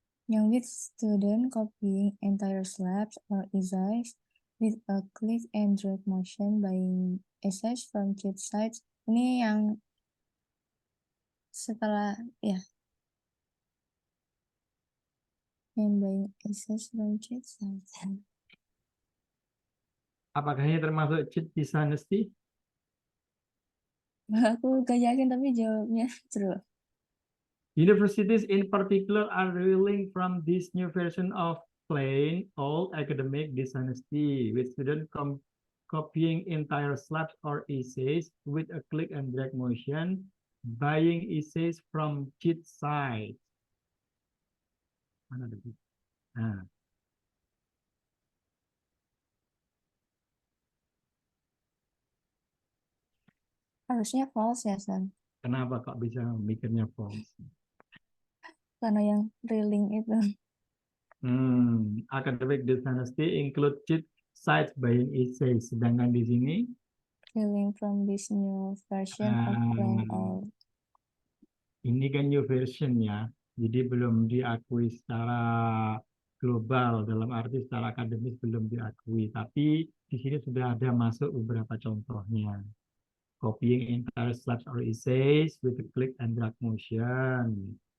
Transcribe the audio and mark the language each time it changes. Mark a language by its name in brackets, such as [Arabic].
[English] Yang with student copying entire slabs or essays with a click and drag motion buying essays from cheat sites. [Indonesian] Ini yang setelah yang [English] buying essays from cheat sites. [Indonesian] Apakah ini termasuk cheat dishonesty? Aku gak yakin tapi jawabnya true. [English] Universities in particular are reeling from this new version of plain old academic dishonesty, with students copying entire slabs or essays with a click and drag motion, buying essays from cheat sites. [Indonesian] Mana ada? Nah, Harusnya false ya, San. kenapa kok bisa mikirnya false? Karena yang reeling itu. [English] Academic dishonesty include cheat sites buying essays. [Indonesian] Sedangkan di sini [English] Reeling from this new version of plain old. [Indonesian] ini kan [English] new version [Indonesian] ya, jadi belum diakui secara global, dalam arti secara akademis belum diakui. Tapi di sini sudah ada masuk beberapa contohnya. [English] Copying entire slabs or essays with a click and drag motion.